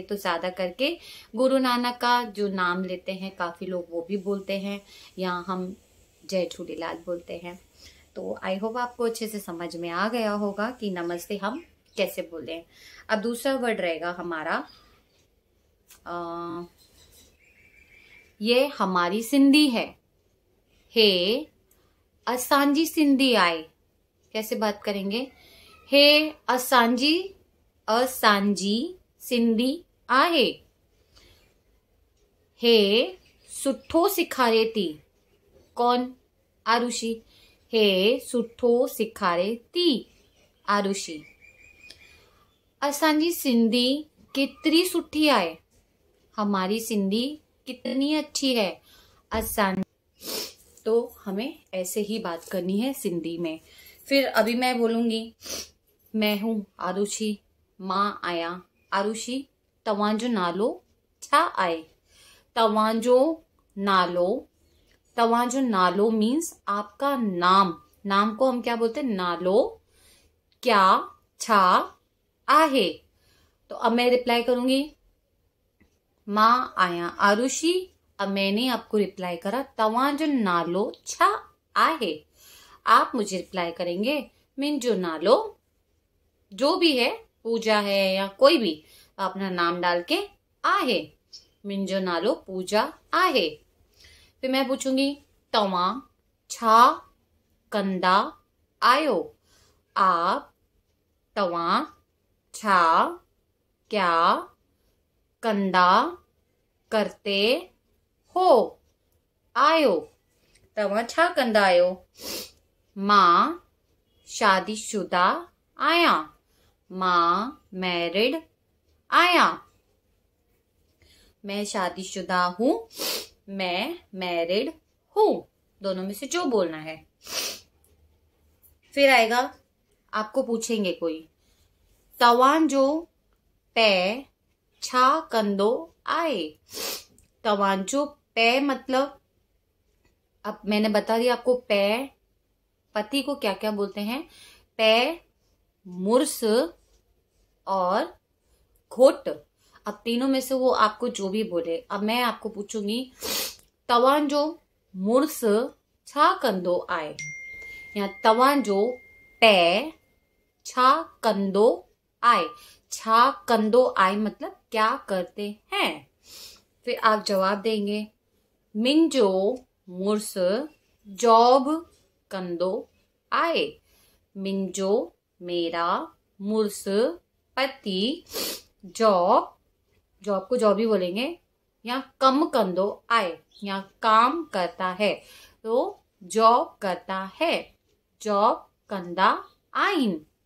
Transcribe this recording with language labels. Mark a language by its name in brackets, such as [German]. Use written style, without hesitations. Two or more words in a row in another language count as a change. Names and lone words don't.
[Hindi] तो ज्यादा करके गुरु नानक का जो नाम लेते हैं काफी लोग वो भी बोलते हैं, या हम जय झूलेलाल बोलते हैं। तो [English] I hope [Hindi] आपको अच्छे से समझ में आ गया होगा कि नमस्ते हम कैसे बोलें। अब दूसरा वर्ड रहेगा हमारा, ये हमारी सिंधी है, [Sindhi] हे असांजी सिंधी आए। [Hindi] कैसे बात करेंगे, [Sindhi] हे असांजी सिंधी आहे, हे सुठो सिखारे थी। [Hindi] कौन, आरुषि, [Sindhi] हे सुठो सिखारे थी, आरुषि। असांजी सिंधी कितनी सुठी आहे, [Hindi] हमारी सिंधी कितनी अच्छी है, असांजी। तो हमें ऐसे ही बात करनी है सिंधी में। फिर अभी मैं बोलूंगी, मैं हूं आरुषि, [Sindhi] मां आया आरुषि, तव्हांजो नालो छा आहे, तव्हांजो नालो मीन्स [Hindi] आपका नाम। नाम को हम क्या बोलते हैं, नालो क्या [Sindhi] छा आहे। [Hindi] तो अब मैं रिप्लाई करूंगी, [Sindhi] मां आया आरुषि, [Hindi] अब मैंने आपको रिप्लाई करा [Sindhi] तव्हांजो नालो छा आहे। [Hindi] आप मुझे रिप्लाई करेंगे [Sindhi] मुंहिंजो नालो, [Hindi] जो भी है, पूजा है या कोई भी, अपना नाम डाल के आहे, [Sindhi] मुंहिंजो नालो पूजा आहे। [Hindi] फिर मैं पूछूंगी, [Sindhi] तव्हां छा कंदा आयो, आप तव्हां छा क्या कंदा [Hindi] करते हो, [Sindhi] आयो, तव्हां छा कंदा आयो। मां शादीशुदा आया, मां मैरिड आया, [Hindi] मैं शादीशुदा हूं, मैं मैरिड हूं, दोनों में से जो बोलना है। फिर आएगा, आपको पूछेंगे कोई, [Sindhi] तव्हांजो पै छा कंदो आहे। तव्हांजो पै [Hindi] मतलब, अब मैंने बता दिया आपको, पै पति को क्या क्या बोलते हैं, पै, मुर्स और घोट। अब तीनों में से वो आपको जो भी बोले। अब मैं आपको पूछूंगी, [Sindhi] तव्हांजो मुर्स छा कंदो आहे, या तव्हांजो पै छा कंदो आए। छा कंदो आए [Hindi] मतलब क्या करते हैं। फिर आप जवाब देंगे, [Sindhi] मिंजो मुर्स जॉब कंदो आए, [Hindi] मिंजो मेरा मुर्स पति जॉब को जॉब ही बोलेंगे, या [Sindhi] कम कंदो आए, [Hindi] या काम करता है, तो जॉब करता है, [Sindhi] जॉब कंदा आइन।